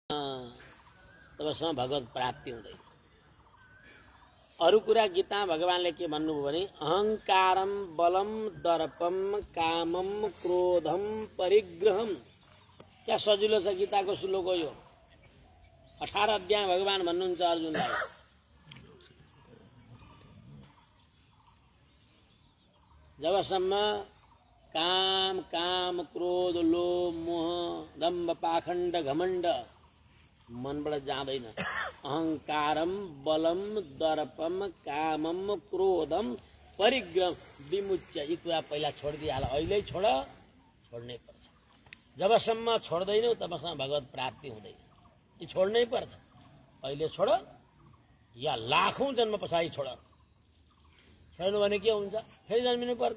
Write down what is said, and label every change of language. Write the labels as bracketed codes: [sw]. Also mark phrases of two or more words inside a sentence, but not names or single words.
[ne] तबसम्म भगवत प्राप्ति हुँदैन। अरु कुरा गीता भगवानले के भन्नुभयो भने [sa] अहंकारम बलम दर्पम कामम क्रोधम परिग्रहम। [ne] क्या सजिलो छ गीताको श्लोक हो यो। 18 अध्याय भगवान भन्नुहुन्छ अर्जुनलाई जबसम्म काम क्रोध लोभ मोह दम्भ पाखण्ड घमण्ड मनबाट जाँदैन। [sa] अहंकारम बलम दर्पम कामम क्रोधम परिग्रह विमुच्य। [ne] यी कुरा पहिला छोडिदिहाल। अहिले छोड्नै पर्छ। जबसम्म छोड्दैनौ तबसम्म भगवत प्राप्ति हुँदैन। यी छोड्नै पर्छ। अहिले छोड या लाखौं जन्म पछाडि छोड। छोड्नु भने के हुन्छ? फेरि जन्मिनु पर्छ।